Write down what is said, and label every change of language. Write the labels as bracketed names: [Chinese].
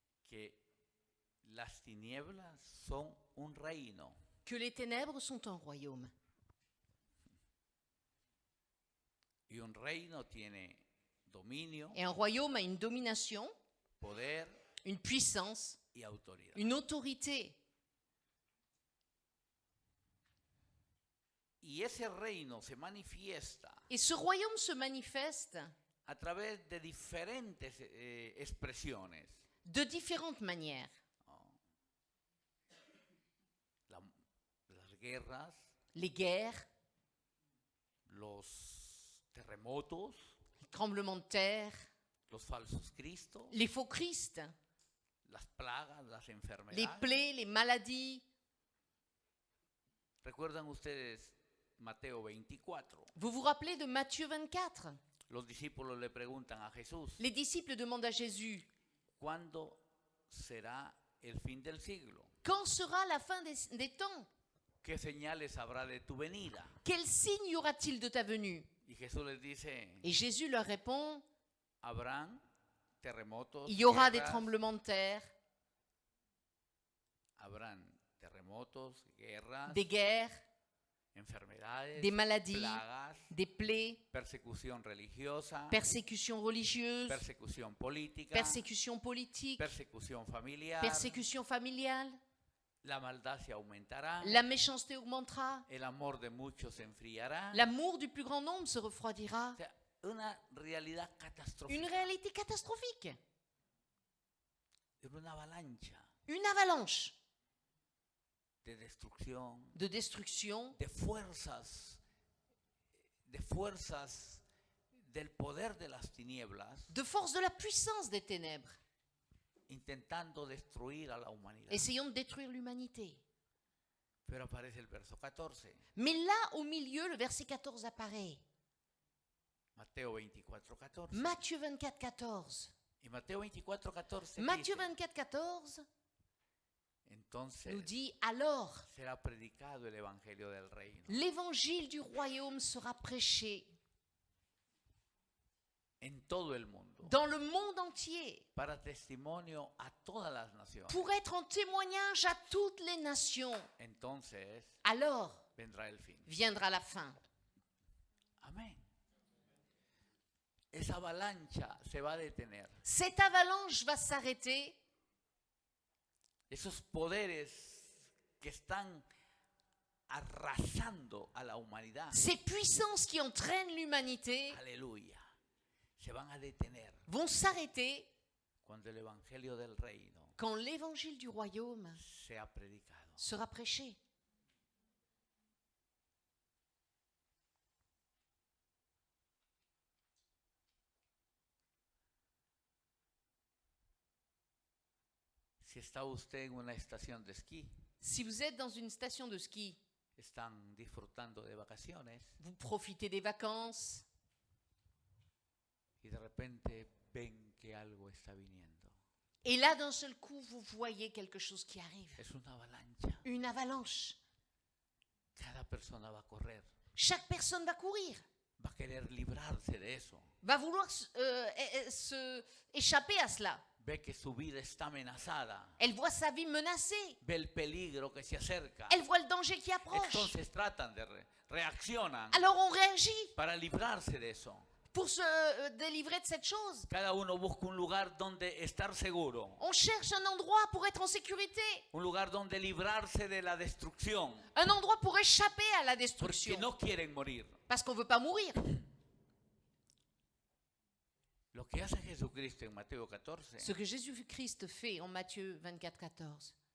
[Spanish] que las tinieblas son un reino. [French] que les ténèbres sont un royaume. [Spanish] Y un reino tiene dominio, [French] Et un royaume a une domination, [Spanish] poder [French] une puissance, [Spanish] y autoridad. [French] une autorité. [Spanish] Y ese reino se manifiesta [French] Et ce royaume se manifeste [Spanish] a través de diferentes expresiones. [French] de différentes manières. [Spanish] Las guerras, [French] Les guerres, [Spanish] los terremotos, [French] les tremblements de terre, [Spanish] los falsos cristos, [French] les faux Christ, [Spanish] las plagas, las [French] les [Spanish] enfermedades. [French] plaies, les maladies. [Spanish] ¿Recuerdan ustedes Mateo 24? [French] Vous vous rappelez de Matthieu 24? [Spanish] Los discípulos le preguntan a Jesús, [French] Les disciples demandent à Jésus, [Spanish] ¿cuándo será el fin del siglo? [French] quand sera la fin des temps? [Spanish] ¿Qué señales habrá de tu venida? [French] Quel signe y aura-t-il de ta venue? [Spanish] Y Jesús les dice, [French] Et Jésus leur répond, [Spanish] habrán terremotos, [French] il y aura des [Spanish] guerras, [French] tremblements de terre, [Spanish] habrán terremotos, guerras, [French] des guerres, [Spanish] enfermedades, [French] des maladies, [Spanish] plagas, [French] des plaies, [Spanish] persecución religiosa, [French] persécutions religieuses, [Spanish] persecución política, [French] persécutions politiques, [Spanish] persecución familiar, [French] persécutions familiales. [Spanish] la maldad se aumentará, [French] La méchanceté augmentera, [Spanish] el amor de muchos se enfriará. [French] l'amour du plus grand nombre se refroidira. [Spanish] O sea, una realidad catastrófica, [French] Une réalité catastrophique, [Spanish] una avalancha [French] une avalanche [Spanish] de destrucción, [French] de destruction, [Spanish] de fuerzas del poder de las tinieblas, [French] de force de la puissance des ténèbres, [Spanish] intentando destruir a la humanidad. [French] essayant de détruire l'humanité. [Spanish] Pero aparece el verso 14, [French] Mais là, au milieu, le verset 14 apparaît. [Spanish] Mateo 24, 14. [French] Matthieu 24, 14. [Spanish] Y Mateo 24, 14 [French] Matthieu [Spanish] dice, [French] 24, 14 [Spanish] entonces [French] nous dit, alors, [Spanish] será predicado el evangelio del reino [French] l'évangile du royaume sera prêché [Spanish] en todo el mundo [French] dans le monde entier [Spanish] para testimonio a todas las naciones. [French] pour être en témoignage à toutes les nations. [Spanish] Entonces [French] Alors [Spanish] vendrá el fin. [French] viendra la fin. [Spanish] Amén. Esa avalancha se va a detener. [French] Cette avalanche va s'arrêter. [Spanish] Esos poderes que están arrasando a la humanidad, [French] Ces puissances qui entraînent l'humanité [Spanish] aleluya, se van a detener [French] vont s'arrêter [Spanish] cuando el evangelio del reino [French] quand l'évangile du royaume [Spanish] sea predicado. [French] sera prêché. [Spanish] Si está usted en una estación de esquí [French] Si vous êtes dans une station de ski, [Spanish] están disfrutando de vacaciones [French] vous profitez des vacances [Spanish] y de repente ven que algo está viniendo. [French] et là d'un seul coup vous voyez quelque chose qui arrive, [Spanish] Es una avalancha. [French] une avalanche. [Spanish] Cada persona va a correr, [French] Chaque personne va courir, [Spanish] va a querer librarse de eso. [French] va vouloir se échapper à cela. [Spanish] Ve que su vida está amenazada. [French] Elle voit sa vie menacée, [Spanish] Ve el peligro que se acerca. [French] elle voit le danger qui approche. [Spanish] Entonces tratan de reaccionan [French] Alors on réagit [Spanish] para librarse de eso. [French] pour se délivrer de cette chose. [Spanish] Cada uno busca un lugar donde estar seguro, [French] On cherche un endroit pour être en sécurité, [Spanish] un lugar donde librarse de la destrucción, [French] un endroit pour échapper à la [Spanish] porque [French] destruction, [Spanish] no quieren morir. [French] parce qu'on ne veut pas mourir. [Spanish] Lo que hace Jesucristo en Mateo 14, [French] Ce que Jésus-Christ fait en Matthieu 24, 14,